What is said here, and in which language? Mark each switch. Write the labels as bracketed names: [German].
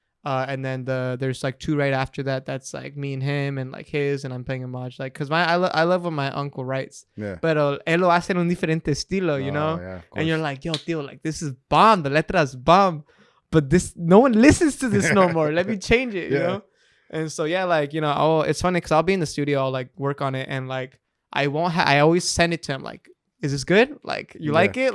[English] And then there's like two right after that. That's like me and him, and like his, and I'm playing homage. Like, cause I love when my uncle writes. Yeah. [Spanish] Pero él lo hace en un diferente estilo, [English] you know. Yeah, and you're like, yo, tío, like this is bomb. The letra's bomb, but this, no one listens to this no more. Let me change it, you know. And so yeah, like, you know, it's funny because I'll be in the studio, I'll like work on it, and like I always send it to him like, is this good? Like, you like it?